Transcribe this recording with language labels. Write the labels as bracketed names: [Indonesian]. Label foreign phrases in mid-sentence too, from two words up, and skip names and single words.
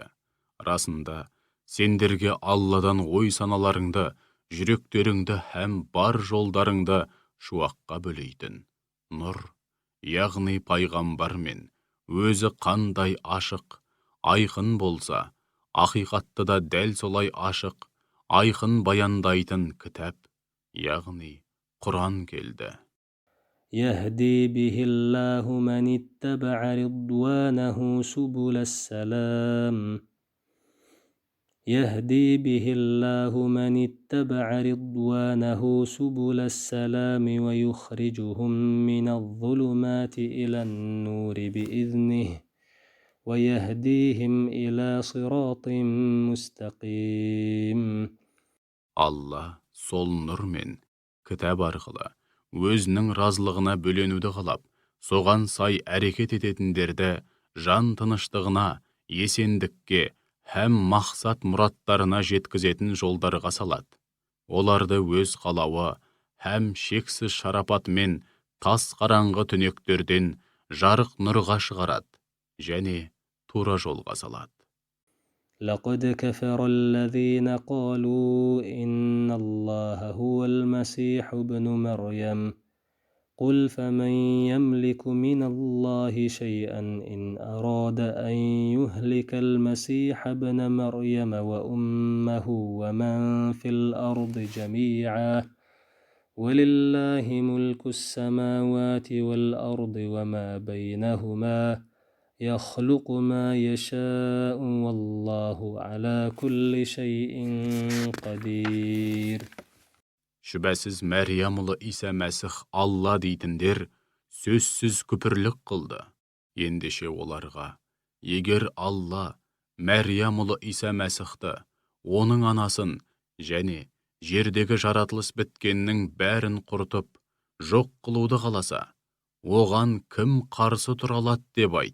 [Kazakh] Расында, сендерге Алладан ой саналарыңды, жүректеріңді һәм бар жолдарыңды шуаққа бөлейтін нұр, яғни пайғамбар мен өзі қандай ашық, айқын болса, ақиқатты да дәл солай ашық, айқын баяндайтын кітап, яғни Құран келді. [Arabic] يهدي به الله من اتبع رضوانه سبل السلام يهدي به الله من اتبع رضوانه سبل السلام ويخرجهم من الظلمات إلى النور بإذنه ويهديهم إلى صراط مستقيم. [Kazakh] Алла сол нұр мен кітап арқылы өзінің разылығына бөленуді қалап, соған сай әрекет ететіндерді жан тыныштығына, есендікке һәм мақсат мұраттарына жеткізетін жолдарға салады. Оларды өз қалауы һәм шексіз шарапатымен тас қараңғы түнектерден жарық нұрға шығарады және тура жолға салады. [Arabic] لقد كفر الذين قالوا إن الله هو المسيح ابن مريم قل فمن يملك من الله شيئا إن أراد أن يهلك المسيح ابن مريم وأمه ومن في الأرض جميعا ولله ملك السماوات والأرض وما بينهما يخلق ما يشاء والله على كل شيء قدير. [Kazakh] Шүбәсіз Мәрия ұлы Иса Мәсіх Алла дейтіндер сөзсіз күпірлік қылды. Ендеше оларға, егер Алла Мәрия ұлы Иса Мәсіхті, оның анасын және жердегі жаратылыс біткеннің бәрін құртып, жоқ қылуды қаласа, оған кім қарсы тұра алады деп айт.